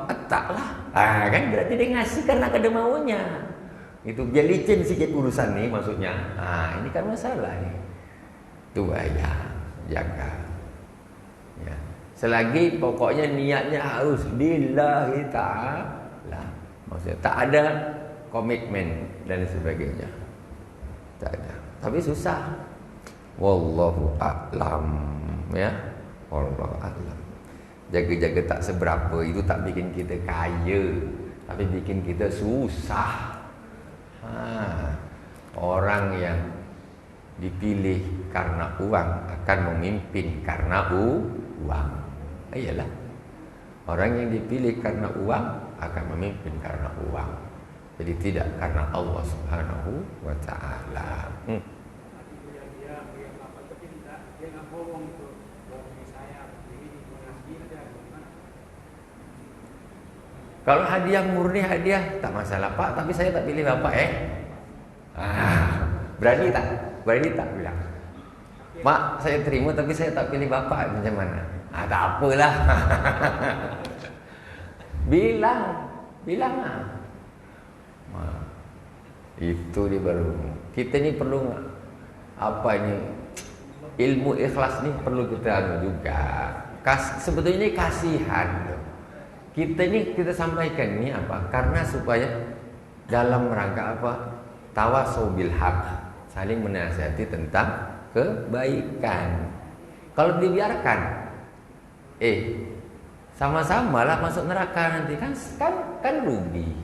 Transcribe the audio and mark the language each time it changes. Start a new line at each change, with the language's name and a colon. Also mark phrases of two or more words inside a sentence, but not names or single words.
Malay: Taklah.
Indonesian: Kan berarti dia ngasih karena ada maunya. Itu biar licin sikit urusan nih maksudnya. Ini kan masalah nih. Itu bahaya, jaga. Ya. Selagi pokoknya niatnya harus
Arabic: lillahi ta'ala.
Malay: Maksudnya tak ada komitmen dan sebagainya. Tak ada. Tapi susah.
Arabic: Wallahu a'lam, ya. Wallahu a'lam.
Indonesian: Jaga-jaga tak seberapa itu tak bikin kita kaya, tapi bikin kita susah. Orang yang dipilih karena uang akan memimpin karena uang. Iyalah. Orang yang dipilih karena uang akan memimpin karena uang. Jadi tidak karena Allah
Arabic: Subhanahu wa taala.
Malay: Kalau hadiah murni hadiah tak masalah Pak, tapi saya tak pilih Bapak berani tak? Berani tak bilang? Mak, saya terima tapi saya tak pilih Bapak, macam mana? Tak apalah. Bilang lah. Itu dia baru. Kita ni perlu apa ini? Ilmu ikhlas ni perlu kita juga.
Indonesian: Sebetulnya ini kasihan. Kita sampaikan ini apa? Karena supaya dalam rangka apa?
Arabic: Tawasau bil haq,
Indonesian: saling menasihati tentang kebaikan. Kalau dibiarkan, sama-sama lah masuk neraka nanti kan rugi.